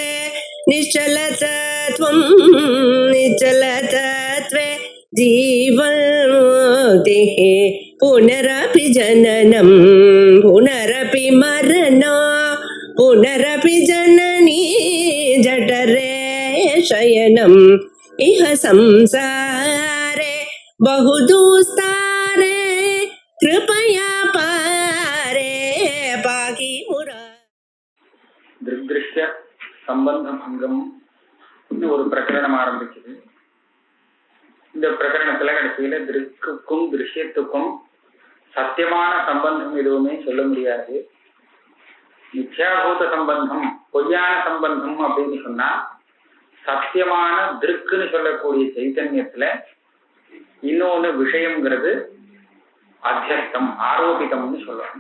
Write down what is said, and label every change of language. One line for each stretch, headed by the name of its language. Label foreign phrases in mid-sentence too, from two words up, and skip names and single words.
Sanskrit: निश्चलतत्वं निश्चलतत्वे जीवन्मुक्तिः पुनरपि जननं पुनरपि मरणं पुनरपि जननी जठरे शयनम् इह संसारे बहुदुस्तारे कृपया पारे पाहि मुरा.
Tamil: திருஷ்ய சம்பந்த பங்கம் ஒரு பிரகரணம் ஆரம்பிக்குது. இந்த பிரகரணத்துல கடைசியில திருக்குக்கும் திருஷ்யத்துக்கும் சத்தியமான சம்பந்தம் எதுவுமே சொல்ல முடியாது. மித்யாபூத சம்பந்தம், பொய்யான சம்பந்தம் அப்படின்னு சொன்னா சத்தியமான திருக்குன்னு சொல்லக்கூடிய சைத்தன்யத்துல இன்னொன்னு விஷயம்ங்கிறது அத்தியஸ்தம், ஆரோபிதம்னு சொல்லணும்.